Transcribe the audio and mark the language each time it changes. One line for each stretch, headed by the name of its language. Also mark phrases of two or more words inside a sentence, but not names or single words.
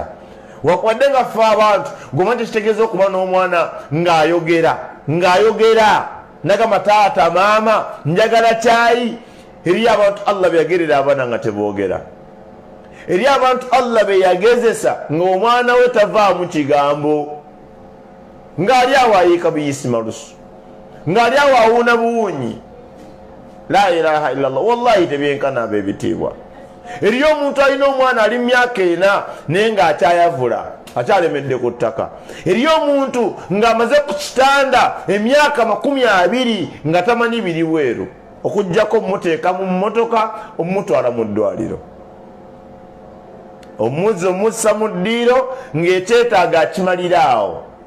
Ganda: Wakwadde nga ffe abantu gomanyi kitegeeza okuba n'omwana ng'ayogera nagamba taata maama njagala kyayi. Eri abantu Allah beyagerera abaana nga teboogera. Eri abantu Allah beyagezesa ng'omwana we tavaamu kigambo, ng'ali awo ayiika buyisi malusu, ng'ali awo awuuna buwunyi.
Arabic: لا إله إلا الله.
Ganda: Wallahi tebyenkana ab'ebitiibwa. Eriyo omuntu alina omwana ali myaka 4 naye ng'akyayavula akyalemedde ku ttaka. Eriyo omuntu ng'amaze ku kitanda emyaka 20 nga tamanyi biri bweru okuggyako muteeka mu mmotoka omutwala mu ddwaliro, omussa mu ddiiro ng'ekyetaaga akimalira awo.